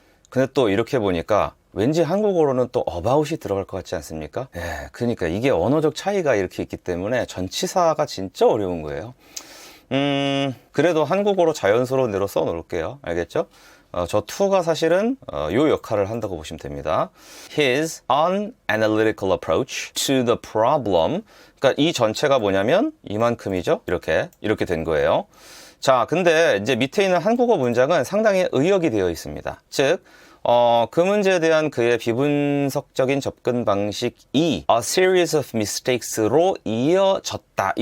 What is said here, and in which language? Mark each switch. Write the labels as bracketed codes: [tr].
[ko] 근데 또 이렇게 보니까 왠지 한국어로는 또 about이 들어갈 것 같지 않습니까? 예, 그러니까 이게 언어적 차이가 이렇게 있기 때문에 전치사가 진짜 어려운 거예요. 그래도 한국어로 자연스러운 대로 써 놓을게요. 알겠죠? 저 to가 사실은 요 역할을 한다고 보시면 됩니다. [en] His unanalytical approach to the problem. [ko] 그러니까 이 전체가 뭐냐면 이만큼이죠? 이렇게 된 거예요. 자, 근데 이제 밑에 있는 한국어 문장은 상당히 의역이 되어 있습니다. 즉, 그 문제에 대한 그의 비분석적인 접근 방식이 [en] a series of mistakes [ko] 로 이어졌다.